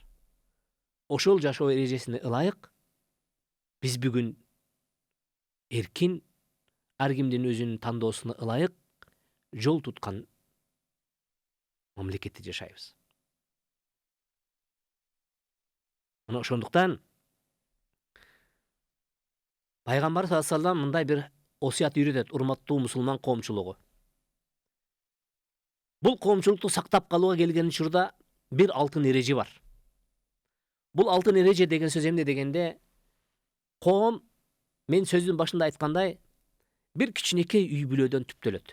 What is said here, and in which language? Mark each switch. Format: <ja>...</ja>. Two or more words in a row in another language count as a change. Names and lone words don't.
<ky>Ошол жашоо эрежесине ылайык биз бүгүн эркин, ар кимдин өзүнүн тандоосуна ылайык жол туткан мамлекетте жашайбыз. Мына ошондуктан Пайгамбар</ky> <ar>صلى الله عليه وسلم</ar> <ky>мындай бир осуят үйрөтөт, урматтуу мусулман коомчулугу. Бул коомчулукту сактап калууга келген учурда бир алтын эреже бар. Бул алтын эреже деген сөз эмне дегенде, коом, мен сөздүн башында айткандай, бир кичинекей үй бүлөдөн түптөлөт.</ky>